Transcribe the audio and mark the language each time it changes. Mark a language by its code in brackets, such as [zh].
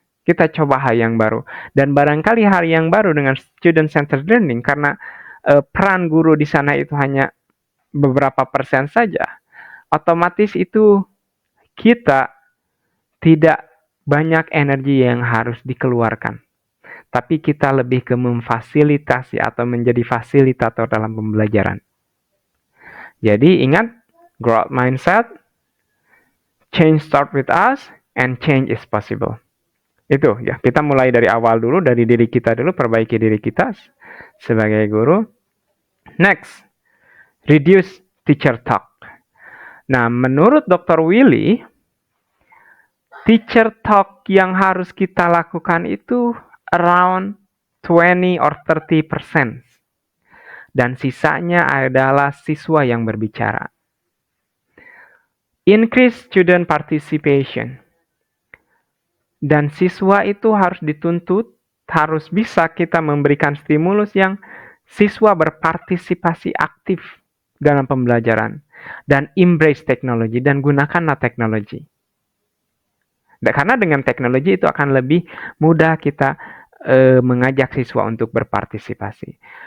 [id] Kita coba hal yang baru. Dan barangkali hal yang baru dengan student-centered learning, karena peran guru di sana itu hanya beberapa persen saja, otomatis itu kita tidak banyak energi yang harus dikeluarkan. Tapi kita lebih ke memfasilitasi atau menjadi fasilitator dalam pembelajaran. Jadi ingat, [en] growth mindset, change start with us, and change is possible. [id] Itu ya, kita mulai dari awal dulu, dari diri kita dulu, perbaiki diri kita sebagai guru. [en] Next, reduce teacher talk. [id] Nah, menurut Dr. Willy, teacher talk yang harus kita lakukan itu [en] around 20 or 30%. [id] Dan sisanya adalah siswa yang berbicara. [en] Increase student participation. [id] Dan siswa itu harus dituntut, harus bisa kita memberikan stimulus yang siswa berpartisipasi aktif dalam pembelajaran. Dan embrace teknologi, dan gunakanlah teknologi. Karena dengan teknologi itu akan lebih mudah kita mengajak siswa untuk berpartisipasi.